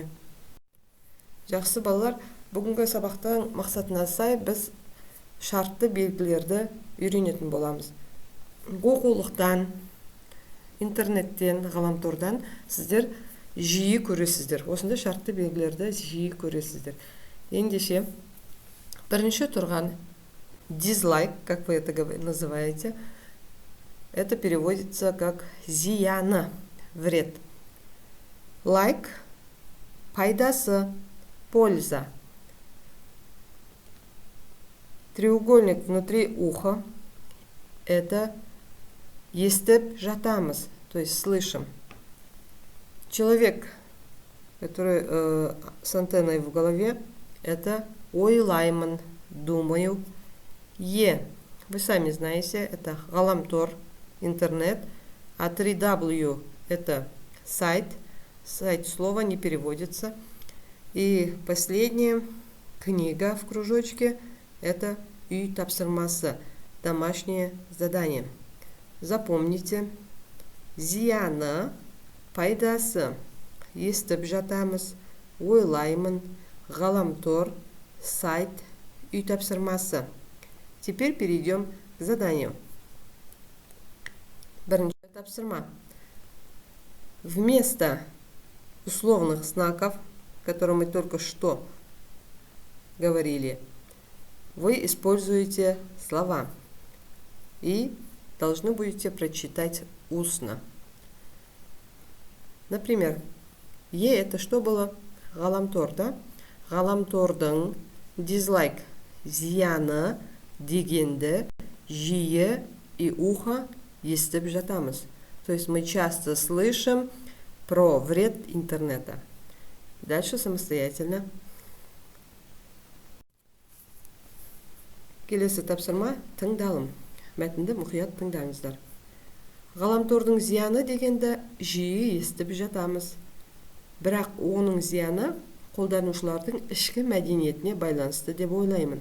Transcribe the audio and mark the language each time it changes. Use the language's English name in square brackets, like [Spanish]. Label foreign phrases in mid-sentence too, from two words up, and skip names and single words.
[Kazakh] Жақсы балалар, бүгінгі сабақтың мақсатына сай біз шартты белгілерді үйренетін боламыз. Оқулықтан, интернеттен, ғаламтордан сіздер жиі көресіздер. Осында шартты белгілерді жиі көресіздер. Ендеше, бірінші тұрған дизлайк, [Russian] как вы это называете, это переводится как зияны, вред. [Kazakh] Лайк, пайдасы, [Russian] польза. Треугольник внутри уха – это [Kazakh] естіп жатамыз, [Russian] то есть слышим. Человек, который с антенной в голове, это ойлаймын, думаю. Вы сами знаете, это ғаламтор, интернет, а 3W – это сайт. Сайт слова не переводится. И последняя книга в кружочке – это [Kazakh] үй тапсырмасы, [Russian] домашнее задание. [Kazakh] Запомните, зияны, пайдасы, естіп жатамыз, ойлаймын, ғаламтор, сайт, үй тапсырмасы. [Russian] Теперь перейдем к заданию. [Kazakh] Бірінші тапсырма. [Russian] Вместо условных знаков, которые мы только что говорили, вы используете слова и должны будете прочитать устно. Например, Е это что было? [Kazakh] Ғаламтор, да? Ғаламтордың дизлайк зияны дегенді жиі [Russian] и ухо [Kazakh] естіп жатамыз. [Russian] То есть мы часто слышим про вред интернета. Дальше самостоятельно. [Kazakh] Келесі тапсырма тыңдалым. Мәтінді мұқият тыңдаңыздар. Ғаламтордың зияны дегенді жиі естіп жатамыз. Бірақ оның зияны қолданушылардың ішкі мәдениетіне байланысты деп ойлаймын.